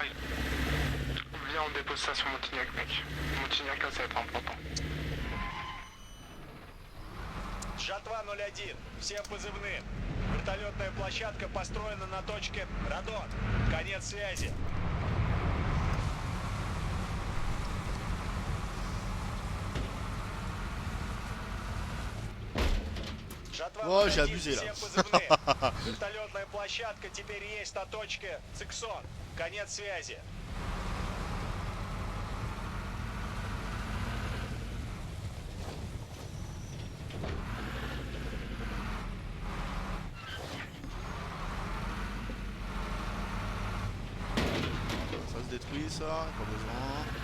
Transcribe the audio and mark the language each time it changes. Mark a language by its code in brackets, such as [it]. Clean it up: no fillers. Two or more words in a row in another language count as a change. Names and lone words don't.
[fr] Viens, on dépose ça sur Montignac, mec. Montignac, là, ça va être important. [ru] Жатва 01, всем позывным. Вертолетная площадка построена на точке Радон. Конец связи. Жатва О, [fr] j'ai [ru] 01, [fr] abusé, là. [ru] всем позывным. Вертолетная площадка теперь есть на точке Циксон. Конец связи. [fr] Ça se détruit ça, pas besoin.